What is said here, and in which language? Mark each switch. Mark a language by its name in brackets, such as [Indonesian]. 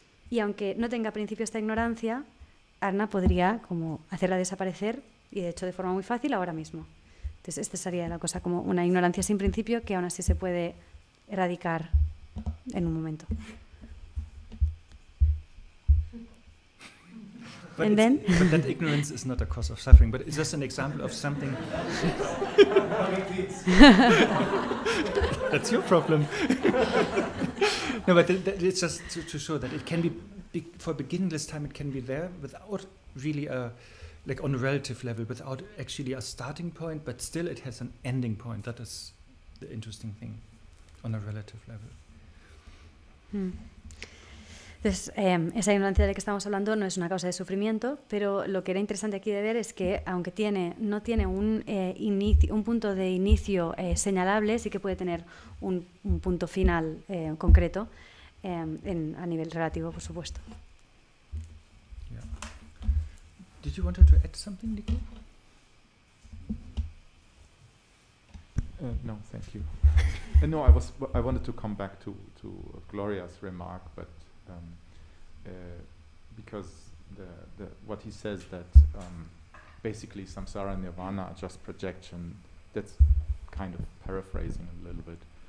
[Spanish] Y aunque no tenga principio esta ignorancia, Arne podría como hacerla desaparecer, y de hecho de forma muy fácil ahora mismo. Entonces, esta sería la cosa, como una ignorancia sin principio que aún así se puede erradicar en un momento. [English] But that ignorance is not a cause of suffering, but it's just an example of something. That's your problem. No, but it's just to show that it can be, for beginningless time, it can be there without really like on a relative level, without actually a starting point, but still it has an ending point. That is the interesting thing on a relative level. [Spanish] Entonces, esa ignorancia de la que estamos hablando no es una causa de sufrimiento, pero lo que era interesante aquí de ver es que, aunque no tiene un punto de inicio señalable, sí que puede tener un punto final concreto a nivel relativo, por supuesto. [English] Did you want to add something, Lektor? No, thank you. No, I wanted to come back to Gloria's remark, but because what he says that basically samsara and nirvana are just projection. That's kind of paraphrasing a little bit,